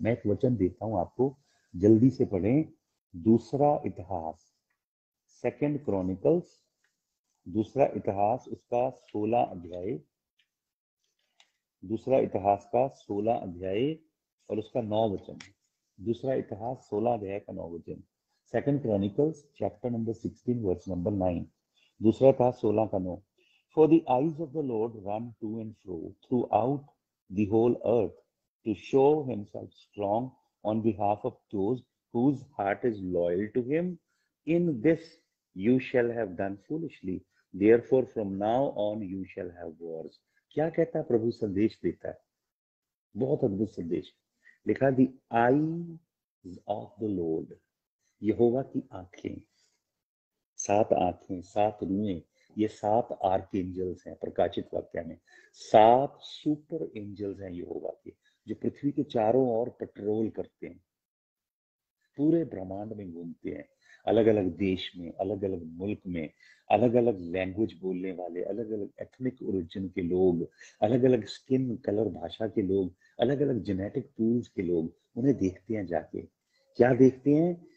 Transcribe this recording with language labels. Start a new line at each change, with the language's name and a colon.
Hindi: मैं एक वचन देता हूं आपको, जल्दी से पढ़ें। दूसरा इतिहास, सेकंड क्रॉनिकल्स, दूसरा इतिहास उसका 16 अध्याय, दूसरा इतिहास का 16 अध्याय और उसका 9 वचन। दूसरा इतिहास 16 अध्याय का 9 वचन।
English: Second chronicles chapter number 16 verse number 9।
Hindi: दूसरा इतिहास 16 का 9।
English: For the eyes of the Lord run to and fro throughout the whole earth to show himself strong on behalf of those whose heart is loyal to him. In this you shall have done foolishly. Therefore from now on you shall have wars.
Hindi: क्या कहता है प्रभु? संदेश देता है, बहुत अद्भुत संदेश। लिखा
English: the eyes of the lord,
Hindi: यहोवा की आंखें। 7 आंखें, 7 रुएं, ये 7 आर्कएंजल्स हैं प्रकाशित वाक्य में। 7 सुपर एंजल्स हैं यहोवा के, जो पृथ्वी के चारों ओर पेट्रोल करते हैं, पूरे ब्रह्मांड में घूमते हैं, अलग अलग देश में, अलग अलग मुल्क में, अलग अलग लैंग्वेज बोलने वाले, अलग अलग एथनिक ओरिजिन के लोग, अलग अलग स्किन कलर भाषा के लोग, अलग अलग जेनेटिक पूल्स के लोग उन्हें देखते हैं जाके। क्या देखते हैं?